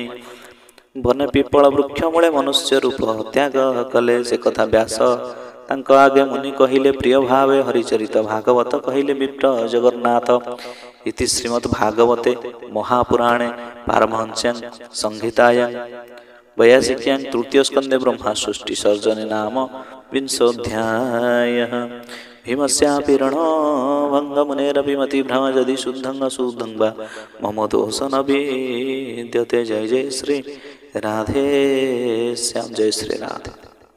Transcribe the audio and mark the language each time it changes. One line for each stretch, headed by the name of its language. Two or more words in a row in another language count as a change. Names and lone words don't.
Odia: ବନେ ପିପଳ ବୃକ୍ଷ ମୂଳେ ମନୁଷ୍ୟ ରୂପ ତ୍ୟାଗ କଲେ ସେ କଥା ବ୍ୟାସ ତାଙ୍କ ଆଗେ ମୁନି କହିଲେ ପ୍ରିୟ ଭାବେ ହରିଚରିତ ଭାଗବତ କହିଲେ ବିପ୍ର ଜଗନ୍ନାଥ
Sanskrit: ଇତି ଶ୍ରୀମଦ୍ ଭାଗବତେ ମହାପୁରାଣେ ପାରମହଂସ୍ୟାଂ ସଂହିତାୟାଂ वैयासिक्यां तृतीय स्कंदे ब्रह्मा सृष्टि सर्जने नाम विंशोऽध्यायः भीमस्यापि रणभङ्गमुनेरपि भ्रम यदि शुद्धं अशुद्धं वा मम दोषं न विद्यते जय जय श्री राधे श्याम जय श्री राधे।